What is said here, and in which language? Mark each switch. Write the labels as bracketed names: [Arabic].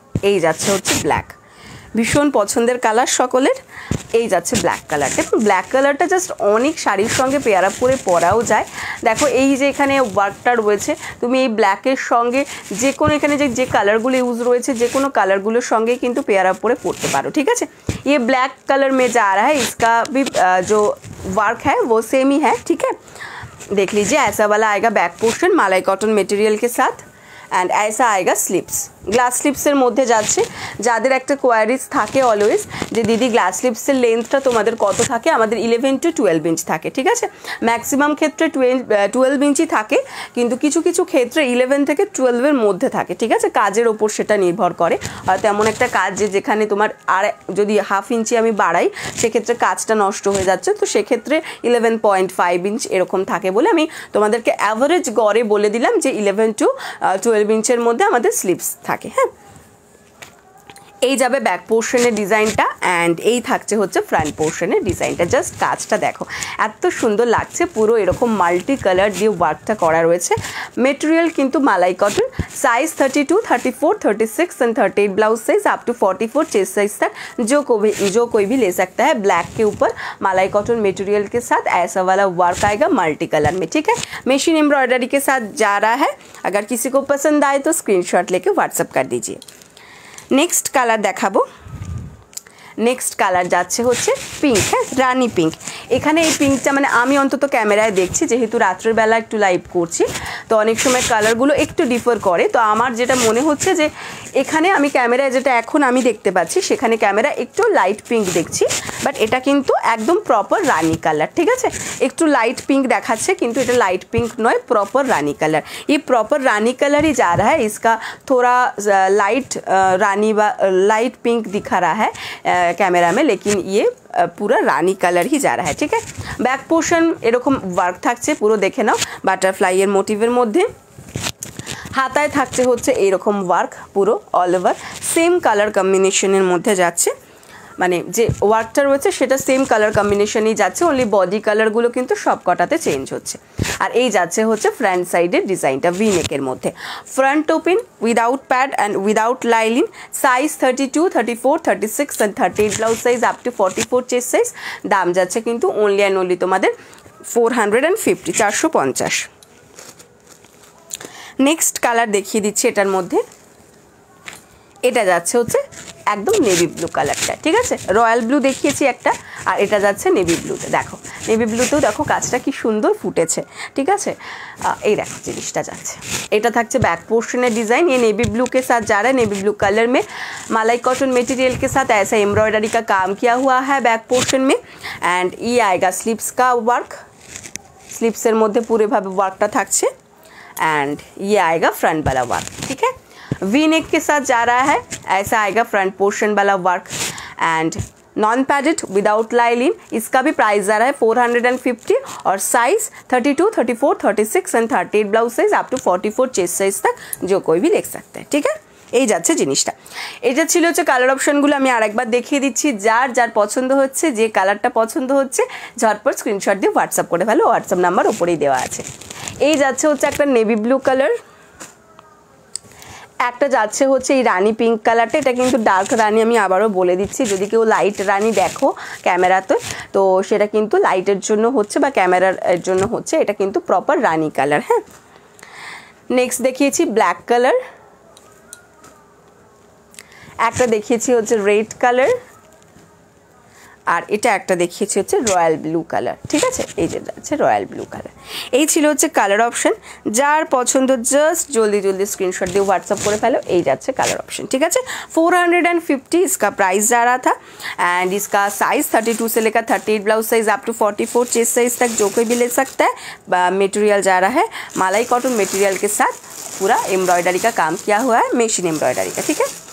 [Bangla] এই যাচ্ছে হচ্ছে ব্ল্যাক, ভীষণ পছন্দের কালার সকলের। এই যাচ্ছে ব্ল্যাক কালারটা, এবং ব্ল্যাক কালারটা জাস্ট অনেক শাড়ির সঙ্গে পেয়ার আপ করে পরাও যায়। দেখো এই যে এখানে ওয়ার্কটা রয়েছে, তুমি এই ব্ল্যাকের সঙ্গে যে কোনো এখানে যে কালারগুলো ইউজ রয়েছে যে কোনো কালারগুলোর সঙ্গে কিন্তু পেয়ার আপ করে পরতে পারো, ঠিক আছে। [Hindi] ये ब्लैक कलर में जा रहा है, इसका भी जो वर्क है वो सेम ही है, ठीक है। देख लीजिए ऐसा वाला आएगा बैक पोर्शन मलाई कॉटन मटेरियल के साथ। एंड ऐसा आएगा स्लिप्स, ग्लास स्लिप्सের [Bangla] মধ্যে যাচ্ছে। যাদের একটা কোয়ারিজ থাকে অলওয়েজ যে দিদি গ্লাস স্লিপসের লেন্থটা তোমাদের কত থাকে, আমাদের 11 to 12 ইঞ্চ থাকে, ঠিক আছে। ম্যাক্সিমাম ক্ষেত্রে 12 ইঞ্চি থাকে, কিন্তু কিছু কিছু ক্ষেত্রে 11 থেকে 12 এর মধ্যে থাকে, ঠিক আছে। কাজের ওপর সেটা নির্ভর করে, হয়তো এমন একটা কাজ যেখানে তোমার আর যদি হাফ ইঞ্চি আমি বাড়াই সেক্ষেত্রে কাজটা নষ্ট হয়ে যাচ্ছে, তো সেক্ষেত্রে 11.5 ইঞ্চ এরকম থাকে বলে আমি তোমাদেরকে অ্যাভারেজ গড়ে বলে দিলাম যে 11 to 12 ইঞ্চের মধ্যে আমাদের স্লিপস থাকে। হ্যাঁ, এই যাবে ব্যাক পোর্শনের ডিজাইনটা। অ্যান্ড এই থাকছে হচ্ছে ফ্রন্ট পোর্শনের ডিজাইনটা। জাস্ট কাজটা দেখো এত সুন্দর লাগছে, পুরো এরকম মাল্টি কালার দিয়ে ওয়ার্কটা করা রয়েছে। মেটেরিয়াল কিন্তু মালাই cotton. [Hindi] Size 32, 34, 36 and 38 blouse size up to 44 chest size तक जो कोई भी ले सकता है। ब्लैक के ऊपर मलाई कॉटन मटेरियल के साथ ऐसा वाला वर्क आएगा मल्टी कलर में, ठीक है। मशीन एम्ब्रॉयडरी के साथ जा रहा है। अगर किसी को पसंद आए तो स्क्रीनशॉट लेके व्हाट्सएप कर दीजिए। नेक्स्ट कलर देखाबो। [Bangla] नेक्स्ट कलर যাচ্ছে হচ্ছে পিঙ্ক, হ্যাঁ রানি পিঙ্ক। এখানে এই পিঙ্কটা মানে আমি অন্তত ক্যামেরায় দেখছি, যেহেতু রাত্রের বেলা একটু লাইভ করছি তো অনেক সময় কালারগুলো একটু ডিফার করে। তো আমার যেটা মনে হচ্ছে যে এখানে আমি ক্যামেরায় যেটা এখন আমি দেখতে পাচ্ছি সেখানে ক্যামেরা একটু লাইট পিঙ্ক দেখছি, বাট এটা কিন্তু একদম প্রপার রানি কালার, ঠিক আছে। একটু লাইট পিঙ্ক দেখাচ্ছে কিন্তু এটা লাইট পিঙ্ক নয়, प्रॉपर रानी कलर। [Hindi] ये प्रॉपर रानी कलर ही जा रहा है। इसका थोड़ा लाइट रानी व लाइट पिंक दिखा रहा है कैमरा में, लेकिन ये पूरा रानी कलर ही जा रहा है, ठीक है। [Bangla] बैक पोर्शन এরকম ওয়ার্ক থাকছে পুরো, দেখে নাও বাটারফ্লাইয়ের মোটিভের মধ্যে। হাতায় থাকছে হচ্ছে এইরকম ওয়ার্ক পুরো অল ওভার সেম কালার কম্বিনেশনের মধ্যে যাচ্ছে, মানে যে ওয়ার্কটা রয়েছে সেটা সেম কালার কম্বিনেশনই যাচ্ছে, অনলি বডি কালারগুলো কিন্তু সব কটাতে চেঞ্জ হচ্ছে। আর এই যাচ্ছে হচ্ছে ফ্রন্ট সাইডের ডিজাইনটা ভি নেকের মধ্যে। Front open without pad and without lining. Size 32, 34, 36 and 38 blouse size up to 44 chest size. দাম যাচ্ছে কিন্তু অনলি অ্যান্ড অনলি তোমাদের 450, 450। নেক্সট কালার দেখিয়ে দিচ্ছি এটার মধ্যে। এটা যাচ্ছে হচ্ছে একদম নেভি ব্লু কালারটা, ঠিক আছে। রয়্যাল ব্লু দেখিয়েছি একটা, আর এটা যাচ্ছে নেভি ব্লুতে। দেখো নেভি ব্লুতেও দেখো কাজটা কি সুন্দর ফুটেছে, ঠিক আছে। এই দেখো জিনিসটা যাচ্ছে, এটা থাকছে बैक पोर्शन डिज़ाइन। [Hindi] ये नेवी ब्लू के साथ जा रहा है, नेवी ब्लू कलर में मलाई कॉटन मटेरियल के साथ ऐसा एम्ब्रॉयडरी का काम किया हुआ है बैक पोर्शन में। एंड ये आएगा स्लीव्स का वर्क, स्लीव्सের [Bangla] মধ্যে পুরোভাবে ওয়ার্কটা থাকছে। [Hindi] एंड ये आएगा फ्रंट वाला वर्क, ठीक है। वी नेक के साथ जा रहा है, ऐसा आएगा फ्रंट पोर्शन वाला work and non padded without लाइलिन। इसका भी प्राइस जा रहा है 450 और size 32, 34, 36 and 38 blouse size up to 44 chest size तक जो कोई भी देख सकते हैं, ठीक है। [Bangla] এই যাচ্ছে জিনিসটা। এটা ছিল হচ্ছে কালার অপশনগুলো, আমি আরেকবার দেখিয়ে দিচ্ছি। যার যার পছন্দ হচ্ছে, যে কালারটা পছন্দ হচ্ছে ঝটপট স্ক্রিনশট দিয়ে হোয়াটসঅ্যাপ করে ফেলো, হোয়াটসঅ্যাপ নাম্বার ওপরেই দেওয়া আছে। এই যাচ্ছে হচ্ছে একটা নেভি ব্লু কালার, একটা যাচ্ছে হচ্ছে এই রানি পিঙ্ক কালারটা। এটা কিন্তু ডার্ক রানি, আমি আবারও বলে দিচ্ছি, যদি কেউ লাইট রানি দেখো ক্যামেরাতে তো সেটা কিন্তু লাইটের জন্য হচ্ছে বা ক্যামেরার জন্য হচ্ছে, এটা কিন্তু প্রপার রানি কালার। হ্যাঁ, নেক্সট দেখিয়েছি ব্ল্যাক কালার, একটা দেখিয়েছি হচ্ছে রেড কালার, আর এটা একটা দেখিয়েছি হচ্ছে রয়্যাল ব্লু কালার, ঠিক আছে। এই যে যাচ্ছে রয়্যাল ব্লু কালার। এই ছিল হচ্ছে কালার অপশন। যার পছন্দ জাস্ট জলদি জলদি स्क्रीनशॉट দিয়ে व्हाट्सएप করে ফেলো। এই যাচ্ছে কালার অপশন, ঠিক আছে। [Hindi] 450 इसका प्राइस जा रहा था एंड इसका साइज 32 से लेकर 38 blouse size up to 44 chest size तक जो कोई भी ले सकता है। मटेरियल जा रहा है मलाई कॉटन मटेरियल के साथ, पूरा एम्ब्रॉयडरी का काम किया हुआ है, मशीन एम्ब्रॉयडरी का, ठीक है।